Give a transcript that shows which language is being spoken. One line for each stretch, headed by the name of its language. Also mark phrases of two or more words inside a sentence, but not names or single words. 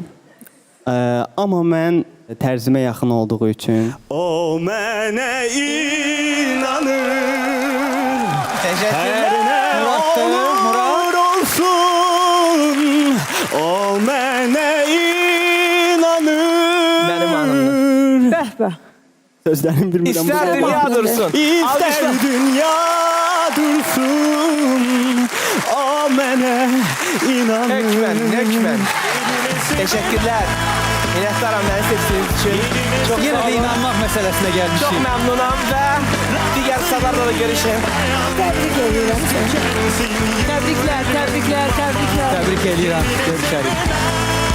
Azerbaijani: Amma mən tərzimə yaxın olduğu üçün o mənə inanır.
Turkish: Teşekkürler.
Azerbaijani: Murad olsun. O mənə inanır.
Turkish: Benim hanımdır.
Azerbaijani: Bəh bəh. Sözlərim bilmirəm.
Turkish: İster Güzel dünya
Azerbaijani: mahnıdır.
Turkish: dursun. İster Alkışla. dünya dursun.
Azerbaijani: O mənə inanır.
Turkish: Hökmen. Teşekkürler. Minnettarım beni seçtiğiniz için. Çok
Azerbaijani: Yenə
Turkish: sağ
Azerbaijani: də
Turkish: olun.
Azerbaijani: inanmaq məsələsinə
Turkish: Çok
Azerbaijani: gəlmişik.
Turkish: memnunum ve diğer sahalarda da görüşelim.
Azerbaijani: Təbrik edirəm səni. Təbriklər. Təbrik edirəm. Görüşərik.